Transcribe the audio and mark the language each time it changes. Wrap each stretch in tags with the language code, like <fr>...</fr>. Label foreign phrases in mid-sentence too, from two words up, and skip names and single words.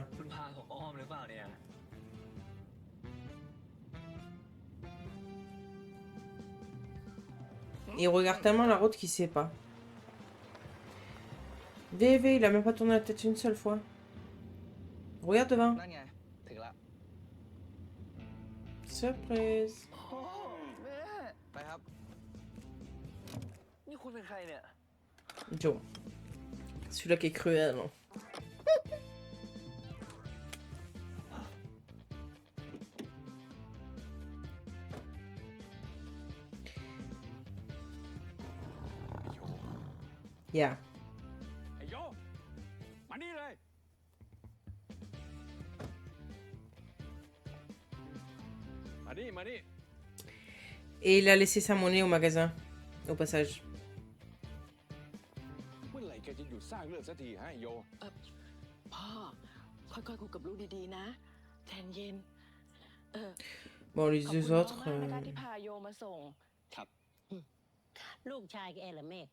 <th>คุณพาผมอ้อมหรือเปล่าเนี่ย</th> <fr>Il regarde tellement la route qu'il sait pas. VV, il a même pas tourné la tête une seule fois. Regarde devant.</fr> <th>นั่นไง ถึงละ</th> <fr>Surprise.</fr> <th>ไปครับ นี่คุณเป็นใครเนี่ย</th> <fr>Joe. Celui-là qui est cruel. Non. Yeah.</fr> <th>ไอ้โยมานี่เลย มานี่</th> <fr>Et il a laissé sa monnaie au magasin. Au passage.</fr> <th>เมื่อไหร่แกจะหยุดสร้างเรื่องสักทีฮะไอ้โย พ่อ ค่อยๆคุยกับลูกดีๆนะใจเย็น</th> <fr>Bon, les</fr> <th>ขอบคุณ</th> <fr>deux</fr> <th>น้อง</th> <fr>autres.</fr> <th>มากนะคะที่พาโยมาส่ง ครับ ลูกชายแกเหรอเมฆ</th>